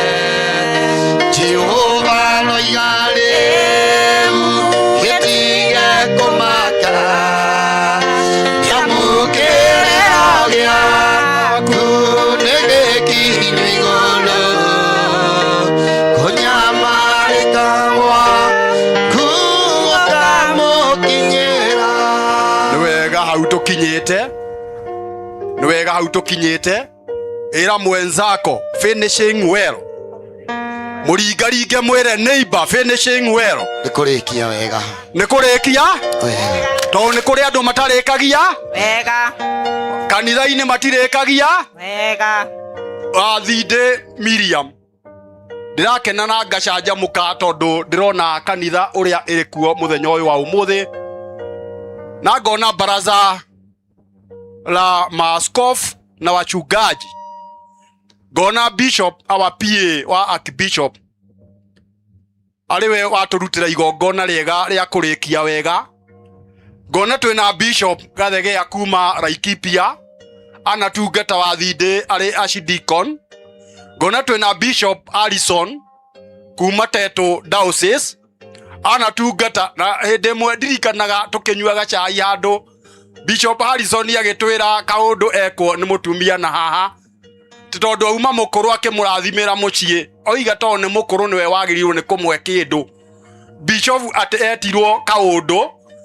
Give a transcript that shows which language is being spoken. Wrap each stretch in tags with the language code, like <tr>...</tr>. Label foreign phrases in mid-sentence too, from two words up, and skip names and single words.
<ki>Jehova no igarĩ gĩtige kũmaka yamũkĩrĩra gĩaku nĩ gĩkinyu igũrũ kũnyamarĩka gwaku gũkamũkinyĩra nĩ wega hau tũkinyĩte nĩ wega hau tũkinyĩte ĩra mwenzako</ki> <en>finishing well</en> <ki>mũringaringe mwĩre neighbor</ki> <en>finishing well</en> <ki>nĩ kũrĩkia wega nĩ kũrĩkia wega tondũ nĩ kũrĩ andũ matarĩkagia wega kanitha-inĩ matirĩkagia wega Thindĩ Miriam ndĩrakena na ngacanjamũka tondũ ndĩrona kanitha ũrĩa ĩrĩ kuo mũthenya ũyũ wa ũmũthĩ na ngona</ki> <sw>baraza la maaskofu na</sw> <ki>wachungaji ngona</ki> <en>bishop our PA</en> <ki>wa archbishop ariwe watũrutĩra igongona rĩega rĩa kũrĩkia wega ngona twĩna bishop Gathegea kuma Laikipia anatungata wa Thindĩ arĩ archdeacon ngona twĩna bishop Alison kuma Teto Diocese anatungata na hĩndĩ ĩmwe ndirikanaga tũkĩnyuaga cai handũ bishop Harrison agĩtwĩra kaũndũ ekwo nĩ mũtumia na haha tondũ auma mũkũrũ akĩmũrathimĩra mũciĩ oiga tondũ nĩ mũkũrũ nĩwe wagĩrĩirwo nĩ kũmwe kĩndũ bishop etirwo Kaundu</ki>